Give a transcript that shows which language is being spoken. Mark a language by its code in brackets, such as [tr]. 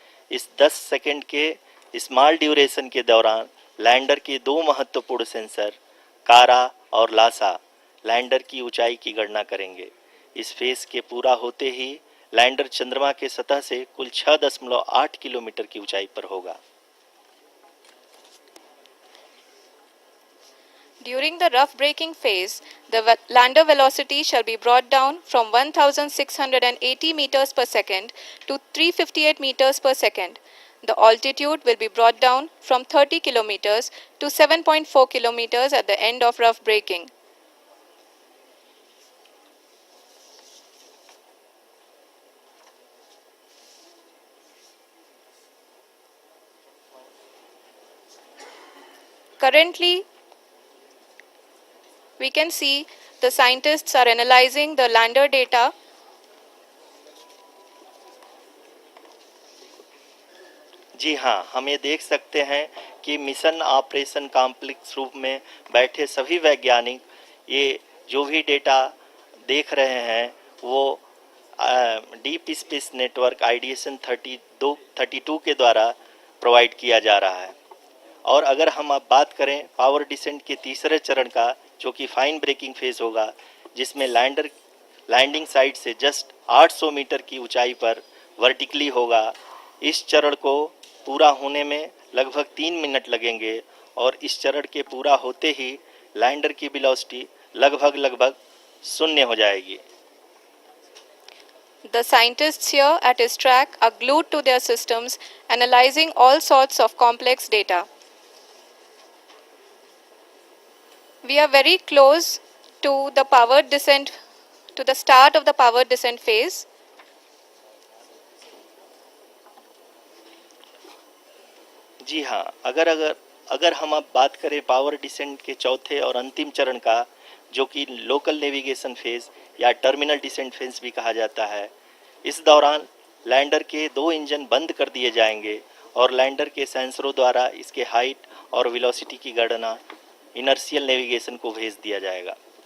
[hi] इस 10 सेकंड के small duration के दौरान लैंडर के 2 महत्वपूर्ण सेंसर कारा और लासा लैंडर की ऊंचाई की गणना करेंगे। इस फेज के पूरा होते ही लैंडर चंद्रमा के सतह से कुल 6.8 किलोमीटर की ऊंचाई पर होगा। [en] During the rough braking phase, the lander velocity shall be brought down from 1680 meters per second to 358 meters per second. The altitude will be brought down from 30 kilometers to 7.4 kilometers at the end of rough braking. Currently, we can see the scientists are analyzing the lander data. [hi] जी हाँ, हम ये देख सकते हैं कि mission operation complex रूप में बैठे सभी वैज्ञानिक ये जो भी डेटा देख रहे हैं वो डीप स्पेस नेटवर्क आइडिएशन 32 के द्वारा प्रोवाइड किया जा रहा है। और अगर हम अब बात करें पावर डिसेंट के तीसरे चरण का, जो कि फाइन ब्रेकिंग फेज होगा, जिसमें लैंडिंग साइट से जस्ट 800 मीटर की ऊंचाई पर वर्टिकली होगा। इस चरण को पूरा होने में लगभग 3 मिनट लगेंगे और इस चरण के पूरा होते ही लैंडर की वेलोसिटी लगभग शून्य हो जाएगी। [en] The scientists here at his track are glued to their systems, analyzing all sorts of complex data. We are very close to the powered descent, to the start of the powered descent phase. [hi] जी हाँ, अगर हम अब बात करें power descent के चौथे और अंतिम चरण का, जो कि लोकल नेविगेशन फेज या टर्मिनल डिसेंट फेज भी कहा जाता है, इस दौरान लैंडर के 2 इंजन बंद कर दिए जाएंगे और लैंडर के सेंसरों द्वारा इसके हाइट और वेलोसिटी की गणना इनर्शियल नेविगेशन को भेज दिया जाएगा।